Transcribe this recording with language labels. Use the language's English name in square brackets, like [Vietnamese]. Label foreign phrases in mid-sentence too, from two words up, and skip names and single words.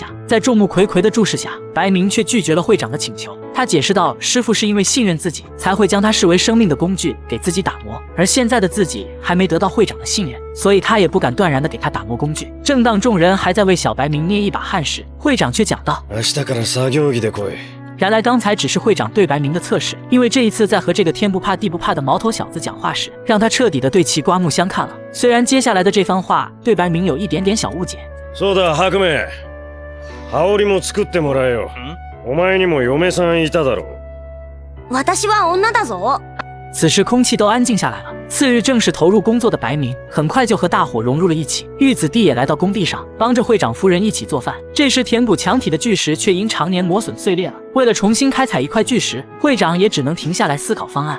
[Chinese] 在众目睽睽的注视下，白明却拒绝了会长的请求。他解释道，师傅是因为信任自己，才会将他视为生命的工具给自己打磨，而现在的自己还没得到会长的信任，所以他也不敢断然的给他打磨工具。正当众人还在为小白明捏一把汗时，会長却讲道， [Japanese] 明日から作業着で来い。 [Chinese] 原来刚才只是会长对白明的测试，因为这一次在和这个天不怕地不怕的毛头小子讲话时，让他彻底的对其刮目相看了。虽然接下来的这番话对白明有一点点小误解。 [Japanese] そうだ、白明。羽織も作ってもらえよ。お前にも嫁さんいただろう。私は女だぞ。 [Chinese] 此时空气都安静下来了。次日正式投入工作的白明，很快就和大伙融入了一起。玉子弟也来到工地上，帮着会长夫人一起做饭。这时填补墙体的巨石却因常年磨损碎裂了。为了重新开采一块巨石，会长也只能停下来思考方案。